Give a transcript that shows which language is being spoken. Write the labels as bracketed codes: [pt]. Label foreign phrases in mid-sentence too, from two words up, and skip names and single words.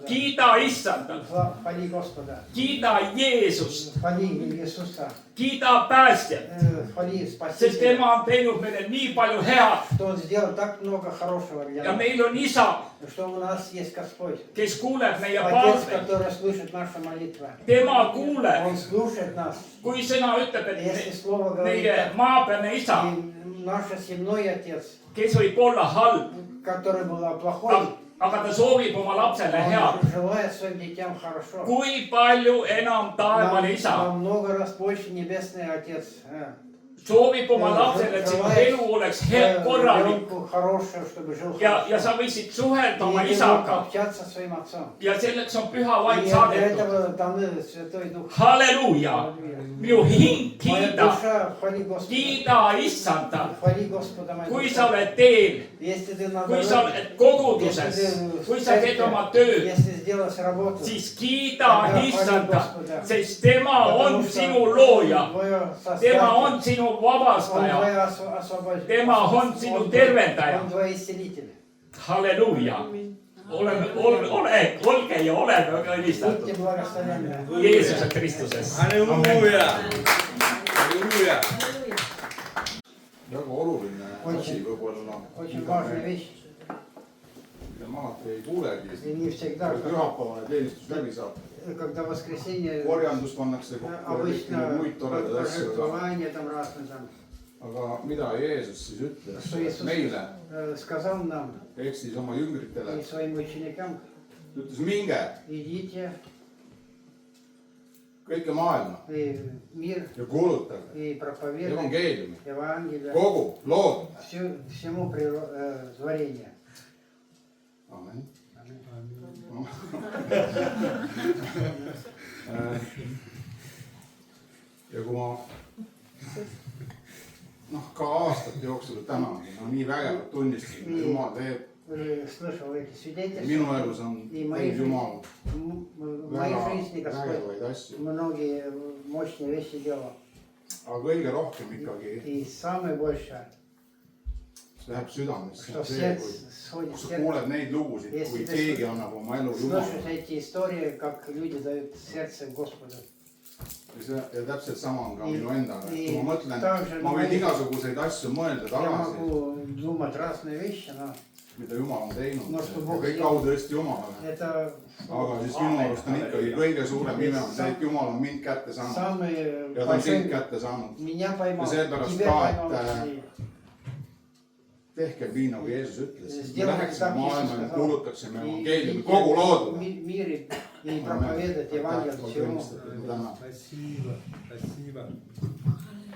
[et] kiida issanda, [ru] Хвали Господа. [et] kiida Jeesust, [ru] Хвали Иисуса. [et] kiida päästjat, [ru] Хвали [et] sest [ru] Спасителя. [et] tema on teinud meile nii palju head [ru] Что Он сделал так много хорошего для [et] ja [ru] нас. [et] meil on isa, [ru] Что у нас есть Господь. [et] kes kuuleb meie [ru] Отец, [et] palveid, [ru] который слышит наши молитвы. [et] tema kuuleb, [ru] Он слушает нас. [et] kui sõna ütleb, [ru] Если [et] et [ru] Слово говорит, [et] meie maapealne isa, [ru] и наш земной Отец, [et] kes võib olla halb, [ru] который был плохой, [et] aga ta soovib oma lapsele head. [ru] он желает своим детям хорошо. [et] kui palju enam taevane isa [ru] Намного раз больше Небесный Отец. [et] soovib oma lapsele, et sinu elu oleks korralik [ru] Ребенку хорошее, чтобы жил [et] ja [ru] хорошо. [et] sa võiksid suhelda oma [ru] И [et] isaga [ru] общаться со своим отцом. [et] ja selleks on püha vaim [ru] И для [et] saadetud. [ru] этого даны Святой Дух. [et] halleluuja, minu hing [ru] Моя [et] kiida, [ru] душа, хвали Господа. [et] kiida issanda, [ru] Хвали Господа, моя [et] kui [ru] душа. [et] sa oled teel, [ru] Если ты на [et] kui sa [ru] дороге, [et] oled koguduses, kui sa teed oma tööd, [ru] если сделаешь работу, [et] siis kiida issanda, sest tema on sinu looja, [ru] твое [et] tema on [ru] создатель, [et] sinu [ru] он [et] vabastaja, [ru] твой освободитель, [et] tema on sinu tervendaja. [ru] он твой исцелитель. [et] halleluuja, olge ja oleme õnnistatud [ru] Будьте благословенны. [et] Jeesuse Kristuses. Halleluuja. Halleluuja. Väga oluline asi võib-olla, [ru] Очень важная вещь. [et] mida ma alati ei kuulegi, [ru] И не всегда, [et] kui pühapäevane teenistus läbi saab. [ru] когда воскресенье [et] korjandus pannakse kokku ja kõiki [ru] обычно [et] neid muid toredaid asju, [ru] пожертвования там разные там. [et] aga mida Jeesus siis [ru] Что [et] ütles [ru] Иисус [et] meile, [ru] сказал нам [et] ehk siis oma jüngritele, [ru] и своим ученикам, [et] ta ütles minge [ru] идите [et] kõike maailma [ru] в мир [et] ja kuulutage [ru] и проповедуйте [et] evangeeliumi [ru] Евангелие [et] kogu loodule. [ru] всему творению. [et] Amen. ja kui ma ka aastate jooksul tänagi nii vägevalt tunnistasin, et Jumal teeb, [ru] Слышал эти свидетельства. [et] minu elus on teinud Jumal [ru] В моей жизни Господь [et] vägevaid asju, [ru] многие мощные вещи делал. [et] aga kõige rohkem ikkagi [ru] И самое большее, [et] läheb südamesse [ru] что в [et] see, [ru] сердце сходит [et] kui [ru] в [et] sa [ru] сердце. [et] kuuled neid lugusid, kui keegi annab oma elu [ru] Слушать [et] Jumalale. [ru] эти истории, как люди дают сердце Господу. [et] Ja täpselt sama on ka minu endaga, et kui ma mõtlen, [ru] Также [et] ma võin igasuguseid asju mõelda [ru] я [et] tagasi, [ru] могу думать разные вещи, но [et] mida Jumal on teinud [ru] No, [et] ja kõik au tõesti Jumalale. [ru] это [et] aga siis minu arust on ikkagi kõige suurem ime on see, et Jumal on mind kätte saanud [ru] самый [et] ja ta on sind [ru] большой [et] kätte saanud. [ru] меня поймал, [et] Ja seepärast [ru] тебя [et] ka, [ru] поймал. [et] et, tehke nii, nagu Jeesus ütles. Me [ru] Сделайте [et] läheksime [ru] так, [et] maailma [ru] Иисус [et] ja [ru] сказал. [et] kuulutaksime [ru] И [et] evangeeliumi [ru] идите [et] kogu [ru] в [et] loodule. [ru] мире и проповедовать Евангелие всему. [et] Tänan. [ru] Спасибо, спасибо.